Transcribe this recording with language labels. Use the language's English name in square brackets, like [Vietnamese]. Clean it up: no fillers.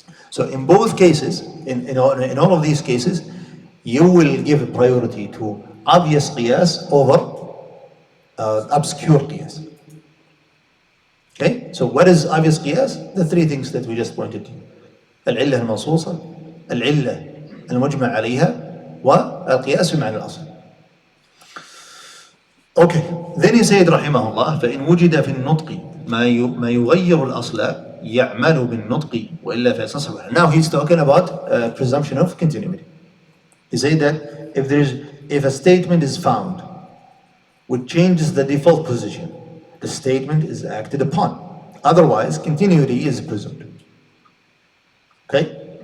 [English] So in both cases, in all of these cases, you will give priority to obvious qiyas over obscure qiyas. Okay? So what is obvious qiyas? The three things that we just pointed to. [Arabic] العلة المنصوصة, العلة المجمع عليها, والقياس بمعنى الأصل. [English] Okay. Then he said [Arabic] رحمه الله فإن وجد في النطق ما يغير الأصل يعمل بالنطق وإلا فيستصحب. [English] Now he's talking about presumption of continuity. He said that if a statement is found which changes the default position, the statement is acted upon. Otherwise, continuity is presumed. Okay?